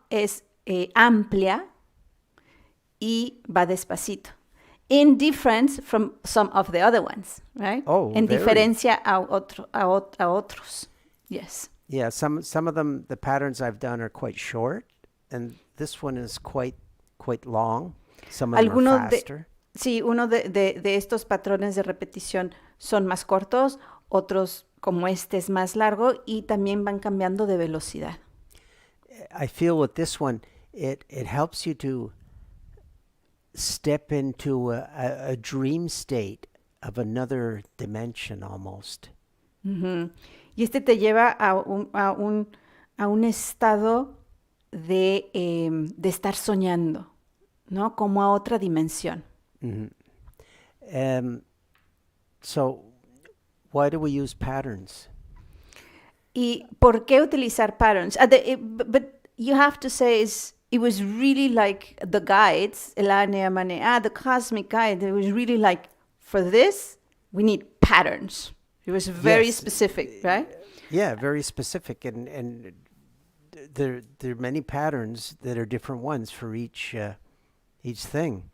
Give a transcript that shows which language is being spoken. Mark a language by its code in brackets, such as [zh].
[es] Es amplia y va despacito. [en] In difference from some of the other ones, right? Oh, [es] en [en] very. [es] diferencia a otros. [en] Yes. Yeah, some of them, the patterns I've done are quite short, and this one is quite long. Some of them are faster. [es] Sí, uno de estos patrones de repetición son más cortos, otros como este es más largo y también van cambiando de velocidad. [en] I feel with this one, it helps you to step into a dream state of another dimension almost. Uh-huh. [es] Y este te lleva a un estado de estar soñando, ¿no? Como a otra dimensión. [en] Mm-hmm. So, why do we use patterns? [es] ¿Y por qué utilizar patterns? [en] But you have to say it was really like the guides, the cosmic guide, it was really like, for this, we need patterns. It was very Yes. specific, right? Yeah, very specific, and there are many patterns that are different ones for each thing.